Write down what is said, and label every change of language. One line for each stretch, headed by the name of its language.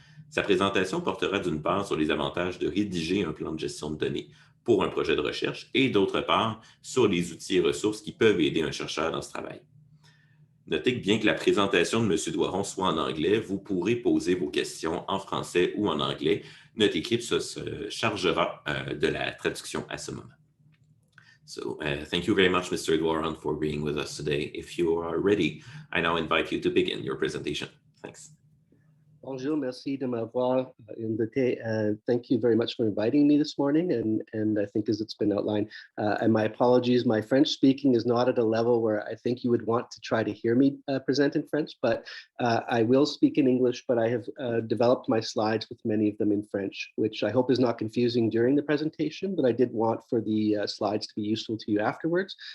French: Sa présentation portera d'une part sur les avantages de rédiger un plan de gestion de données pour un projet de recherche et d'autre part sur les outils et ressources qui peuvent aider un chercheur dans ce travail. Notez que bien que la présentation de M. Doiron soit en anglais, vous pourrez poser vos questions en français ou en anglais. Notre équipe se chargera de la traduction à ce moment.
English: So, thank you very much, Mr. Doiron, for being with us today. If you are ready, I now invite you to begin your presentation. Thanks.
French: Bonjour, merci de m'avoir invité.
English: Thank you very much for inviting me this morning. And I think as it's been outlined, and my apologies, my French speaking is not at a level where I think you would want to try to hear me present in French, but I will speak in English, but I have developed my slides with many of them in French, which I hope is not confusing during the presentation, but I did want for the slides to be useful to you afterwards.